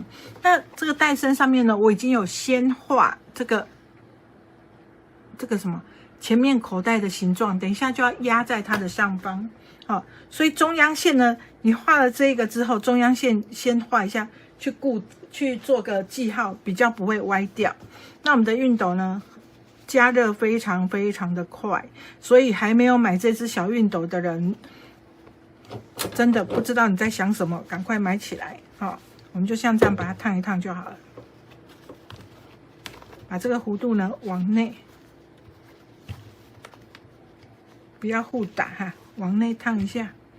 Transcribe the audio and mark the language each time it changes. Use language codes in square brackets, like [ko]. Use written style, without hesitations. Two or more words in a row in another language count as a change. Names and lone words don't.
[zh] 那這個帶身上面呢，我已經有先畫這個什麼前面口袋的形狀，等一下就要壓在它的上方。好，所以中央線呢，你畫了這個之後，中央線先畫一下，去做個記號，比較不會歪掉。那我們的熨斗呢？加熱非常非常的快，所以還沒有買這支小熨斗的人，真的不知道你在想什麼，趕快買起來。好，我們就像這樣把它燙一燙就好了。把這個弧度呢往內，不要互打哈，往內燙一下。